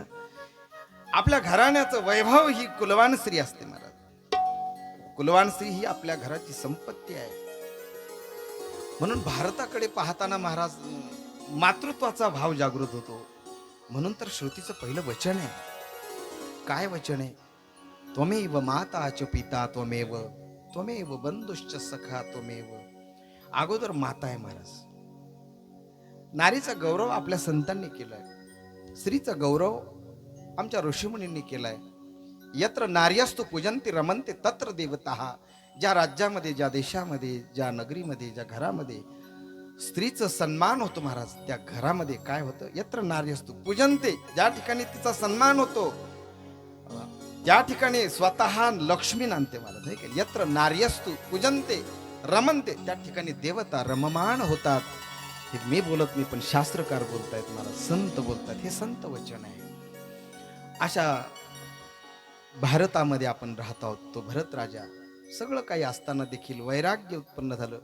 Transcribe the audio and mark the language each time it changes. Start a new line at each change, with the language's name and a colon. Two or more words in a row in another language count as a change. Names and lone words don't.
Marathi: आपल्या घराण्याचं वैभव ही कुलवान स्त्री असते महाराज. कुलवान स्त्री ही आपल्या घराची संपत्ती आहे. म्हणून भारताकडे पाहताना महाराज मातृत्वाचा भाव जागृत होतो. म्हणून तर श्रुतीचं पहिलं वचन आहे. काय वचन आहे?
Sanskrit: त्वमेव माता च पिता त्वमेव, त्वमेव बंधुश्च सखा त्वमेव.
Marathi: अगोदर माता आहे महाराज. नारीचा गौरव आपल्या संतांनी केलाय. स्त्रीचा गौरव आमच्या ऋषीमुनींनी केलाय.
Sanskrit: यत्र नार्यस्तु पूजन्ति रमन्ते तत्र देवताः.
Marathi: ज्या राज्यामध्ये, ज्या देशामध्ये, ज्या नगरीमध्ये, ज्या घरामध्ये स्त्रीचा सन्मान होतो महाराज, त्या घरामध्ये काय होतं?
Sanskrit: यत्र नार्यस्तु पूजन्ते,
Marathi: ज्या ठिकाणी तिचा सन्मान होतो त्या ठिकाणी स्वतः लक्ष्मी नांदते महाराज. आहे का?
Sanskrit: यत्र नार्यस्तु पूजन्ते रमन्ते,
Marathi: त्या ठिकाणी देवता रममाण होतात. हे मी बोलत नाही, पण शास्त्रकार बोलतायत महाराज, संत बोलतात. हे संत वचन आहे. अशा भारतामध्ये आपण राहत आहोत. तो भरत राजा सगळं काही असताना देखील वैराग्य उत्पन्न झालं.